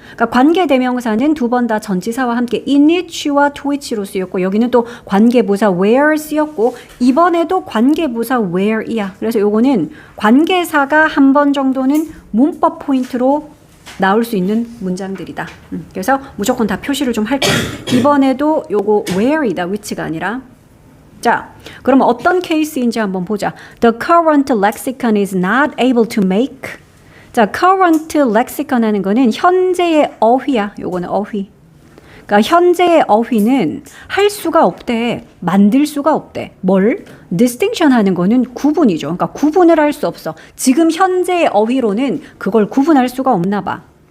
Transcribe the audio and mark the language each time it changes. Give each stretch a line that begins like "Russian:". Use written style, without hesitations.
Korean: 그러니까 관계대명사는 두 번 다 전치사와 함께 in which와 to which로 쓰였고 여기는 또 관계부사 where 쓰였고 이번에도 관계부사 where이야. 그래서 요거는 관계사가 한 번 정도는 문법 포인트로 나올 수 있는 문장들이다. 그래서 무조건 다 표시를 좀 할게. 이번에도 요거 where이다, which가 아니라. 자, 그럼 어떤 케이스인지 한번 보자.
English: The current lexicon is not able to make.
Korean: 자, current lexicon 하는 거는 현재의 어휘야. 요거는 어휘. 그러니까 현재의 어휘는 할 수가 없대. 만들 수가 없대. 뭘? distinction 하는 거는 구분이죠. 그러니까 구분을 할 수 없어. 지금 현재의 어휘로는 그걸 구분할 수가 없나 봐.